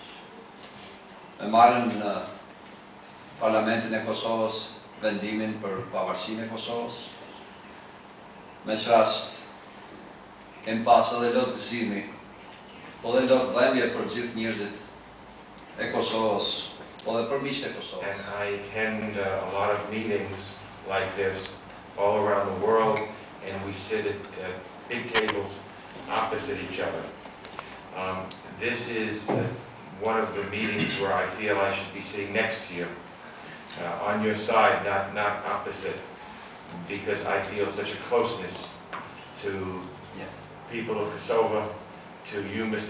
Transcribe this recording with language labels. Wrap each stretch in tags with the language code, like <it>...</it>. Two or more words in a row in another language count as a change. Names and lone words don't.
<sq>E marrën në Parlamentin e Kosovës vendimin për pavarësinë e Kosovës. Me që rast kem pas edhe lot gëzimi, po dhe lot dhemje për gjithë njerëzit e Kosovës, po dhe për miqtë e Kosovës.</sq> <en>And I attend a lot of meetings like this all around the world, and we sit at big tables opposite each other. This is one of the meetings where I feel I should be sitting next to you, on your side, not opposite, because I feel such a closeness to people of Kosovo, to you, Mr.</en>